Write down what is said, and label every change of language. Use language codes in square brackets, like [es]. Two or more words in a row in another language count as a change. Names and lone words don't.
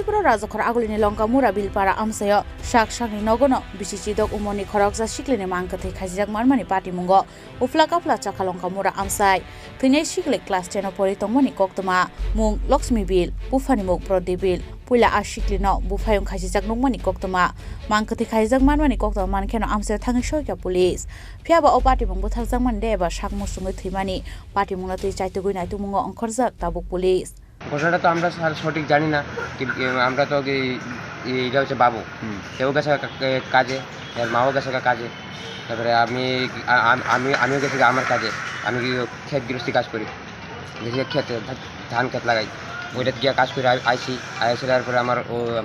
[trp] pura rajakhor agulini Longkamura Bill para amsayo saksakni nogono BCC dok umorni khoroksa shikleni mangkathei khasijak marmani party mungo ufla kapla chakha Longkamura amsai thunai shikle class 10 pori tongmani koktoma mung Lakshmi Bill bufani mung Pradip Bill puila ashikli no bufayong khasijak nongmani koktoma mangkathei khasijak marmani koktoma mankeno amsayo tangi shoika police phiaba o party mung buthak jangman de ba sakmu sungai thimani party mung na tui chaito goi nai tumungo angkhorjak tabuk police [bn] ঘটনাটা তো আমরা সঠিক জানি না, আমরা তো এটা হচ্ছে বাবু, সেও গেছে কাজে, এর মাও গেছে কাজে, তারপরে আমিও গেছি আমার কাজে, আমি ক্ষেত গৃহস্থী কাজ করি, গেছি ক্ষেতে ধান ক্ষেত লাগাই, ওইটা গিয়ে কাজ করে আইসি তারপরে আমার ও